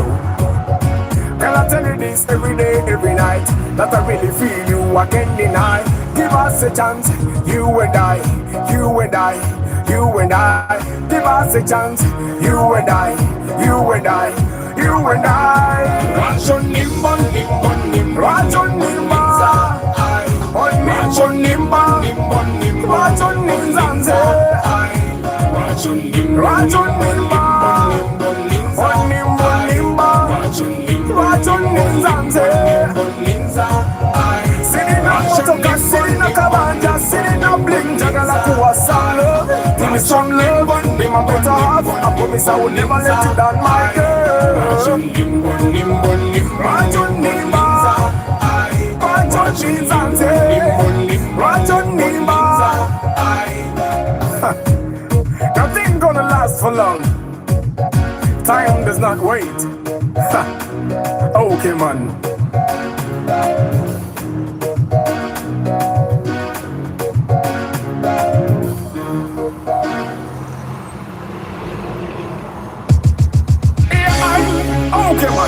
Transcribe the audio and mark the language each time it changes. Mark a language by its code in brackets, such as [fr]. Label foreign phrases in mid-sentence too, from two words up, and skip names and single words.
[en] Can I tell you this every day, every night? That I really feel you, I can't deny. Give us a chance, you and I, you and I, you and I. Give us a chance, you and I, you and I, you and I. [lg] Rajon nimba, nimba, nimba, Rajon nimba, Rajon nimba, nimba, nimba, Rajon nimba, Rajon nimba, Rajon nimba, nimba, nimba, Rajon nimba. [en] Sitting up, [lg] motoka, [en] sitting up, [lg] kabanja, [en] sitting up, [lg] bling, jagala, kuwa salo. [en] Give me some love, be my better half. I promise I will never let you down, my girl. [lg] Rajon nimba, nimba, nimba, Rajon nimba, Rajon nimba, Rajon nimba. [en] Nothing gonna last for long. Time does not wait. Okay, man. Okay, man.